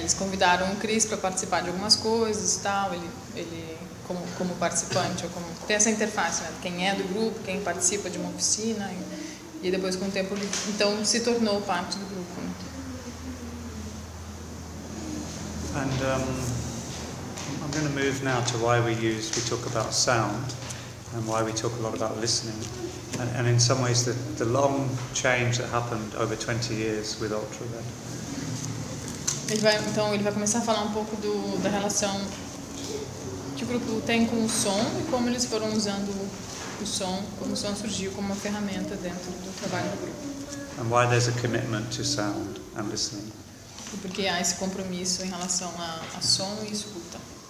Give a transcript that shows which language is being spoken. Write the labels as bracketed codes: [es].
[pt] Eles convidaram o Chris para participar de algumas coisas e tal. Ele como participante, ou como tem essa interface, né? Quem é do grupo, quem participa de uma oficina, e depois com o tempo ele, então se tornou parte do grupo. [en] And I'm going to move now to why we talk about sound. And why we talk a lot about listening, and in some ways the long change that happened over 20 years with UltraRed. [pt] Ele vai, então ele vai começar a falar um pouco da relação que o grupo tem com o som e como eles foram usando o som, como o som surgiu como uma ferramenta dentro do trabalho do grupo. [en] And why there's a commitment to sound and listening. [pt] E porque há esse compromisso em relação a som e escuta.